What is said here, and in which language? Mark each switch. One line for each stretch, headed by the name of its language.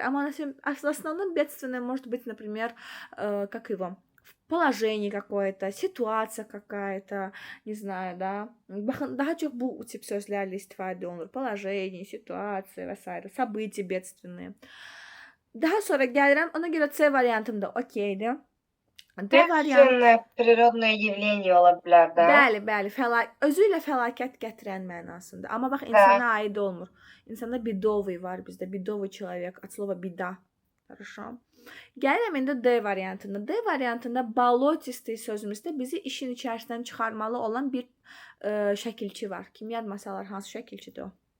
Russian: Amma основном бедственное может быть, например, как его? Положение какое-то, ситуация какая-то, не знаю, да.
Azerbaijani: Daha çox bu tip sözlərlə istifadə olunur.
Russian: Положение, ситуация
Azerbaijani: və s.
Russian: События бедственные.
Azerbaijani: Daha sonra gəlirəm, ona görə C variantım da okeydir. D variant
Russian: Природное явление
Azerbaijani: ola bilər də. Bəli, özü ilə fəlakət gətirən mənasında. Amma bax, insana aid olmur. İnsanda бедовый var bizdə,
Russian: бедовый человек, от слова беда. Хорошо.
Azerbaijani: Gəlirəm indi D variantında. D variantında болотистый sözümüzdə bizi işin içərisindən çıxarmalı olan bir şəkilçi var. Kim yadmasalar hansı şəkilçidir o?